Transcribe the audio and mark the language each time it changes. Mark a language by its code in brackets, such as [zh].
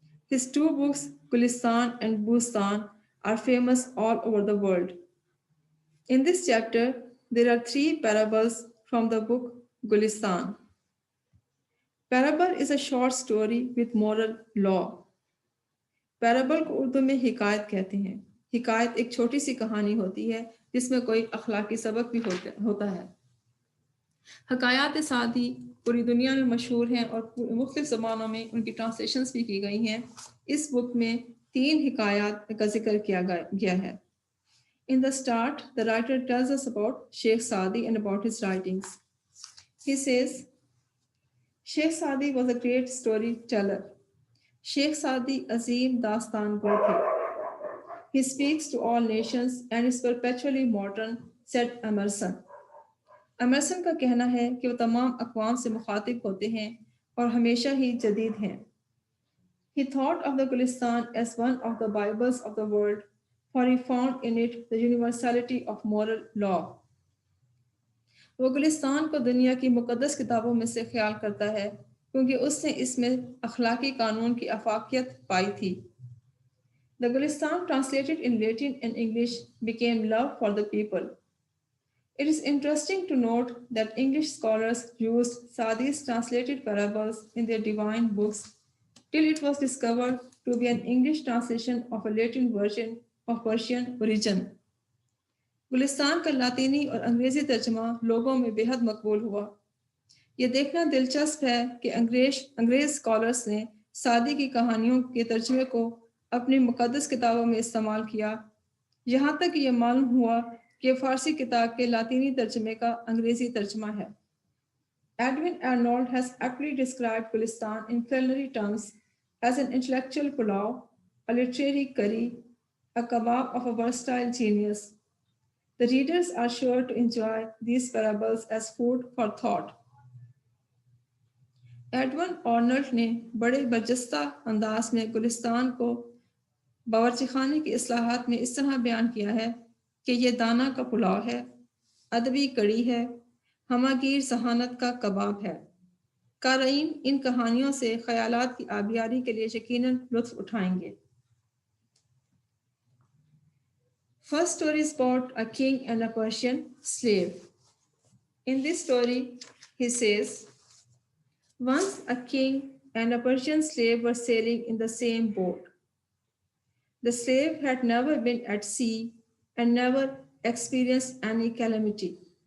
[en] His two books, Gulistan and Bustan, are famous all over the world. In this chapter, there are three parables from the book Gulistan. Parable is a short story with moral law. [ur] پیرابل کو اردو میں حکایت کہتے ہیں. حکایت ایک چھوٹی سی کہانی ہوتی ہے جس میں کوئی اخلاقی سبق بھی ہوتا ہے. حکایات سعدی پوری دنیا میں مشہور ہیں اور مختلف زبانوں میں ان کی ٹرانسلیشنز بھی کی گئی ہیں. اس بک میں 3 حکایات کا ذکر کیا گیا ہے. [en] In the start, the writer tells us about Sheikh Saadi and about his writings. He says, Sheikh Saadi was a great storyteller. [ur] Sheikh Saadi عظیم داستان گو تھے. [en] He speaks to all nations and is perpetually modern, said Emerson. [ur] Emerson کا کہنا ہے کہ وہ تمام اقوام سے مخاطب ہوتے ہیں اور ہمیشہ ہی جدید ہیں. [en] He thought of the Gulistan as one of the Bibles of the world, for he found in it the universality of moral law. [ur] وہ گلستان کو دنیا کی مقدس کتابوں میں سے خیال کرتا ہے کیونکہ اس نے اس میں اخلاقی قانون کی افاقیت پائی تھی. [en] The Gulistan, translated in Latin and English, became love for the people. It is interesting to note that English scholars used Saadi's translated parables in their divine books till it was discovered to be an English translation of a Latin version of Persian origin. [ur] گلستان کا لاطینی اور انگریزی ترجمہ لوگوں میں بے حد مقبول ہوا. یہ دیکھنا دلچسپ ہے کہ انگریز اسکالرس نے سعدی کی کہانیوں کے ترجمے کو اپنی مقدس کتابوں میں استعمال کیا، یہاں تک یہ معلوم ہوا کہ فارسی کتاب کے لاطینی ترجمے کا انگریزی ترجمہ ہے. [en] Edwin Arnold has aptly described Gulistan in culinary terms as an intellectual pulao, a literary curry, a kebab of a versatile genius. The readers are sure to enjoy these parables as food for thought. [ur] Edwin Arnold نے بڑے برجستہ انداز میں گلستان کو باورچی خانے کی اصلاحات میں اس طرح بیان کیا ہے کہ یہ دانہ کا پلاؤ ہے، ادبی کڑی ہے، ہماگیر ذہانت کا کباب ہے. قارئین ان کہانیوں سے خیالات کی آبیاری کے لیے یقیناً لطف اٹھائیں گے. [en] First story is about a king and a Persian slave. In this story, he says, once a king and a Persian slave were sailing in the same boat. The slave had never been at sea and never experienced any calamity.